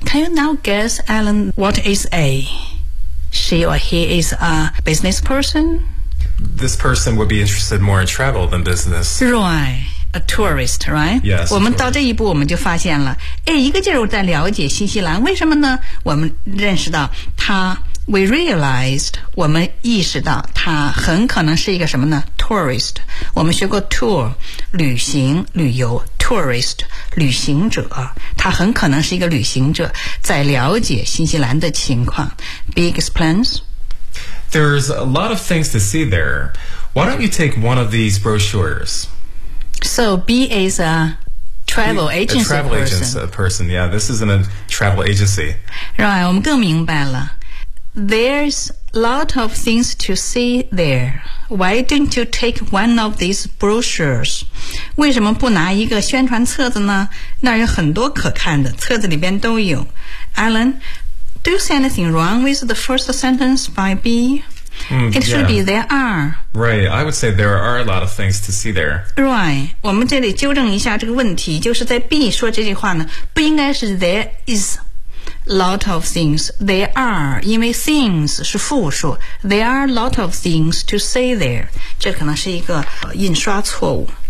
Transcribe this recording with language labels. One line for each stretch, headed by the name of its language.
English: Can you now guess, Alan, what is A? She or he is a business person? This person would be interested more in travel than business. Right, a tourist, right? Yes.
Chinese: 我们到这一步我们就发现了，哎，一个劲儿在了解新西兰，为什么呢？我们认识到他 ，
English: we realized，
Chinese: 我们意识到他很可能是一个什么呢 ？Tourist。我们学过 tour， 旅行、旅游。Tourist, 旅行者，他很可能是一个旅行者，在了解新西兰的情况。
English: B explains. There's a lot of things to see there. Why don't you take one of these brochures? So B is a travel agency. A travel agency person. Yeah, this isn't a travel agency.
Chinese: Right, 我们更明白了。
English: There's a lot of things to see there. Why don't you take one of these brochures?
Chinese: 为什么不拿一个宣传册子呢？那有很多可看的，册子里边都有。
English: Alan, do you see anything wrong with the first sentence by B? It should be there are. Right, I would say there are a lot of things to see there.
Chinese: Right, 我们这里纠正一下这个问题，就是在 B 说这句话呢，不应该是
English: there is lot of things,
Chinese: there are, 因为 things 是复数
English: there are lot of things to see there,
Chinese: 这可能是一个印刷错误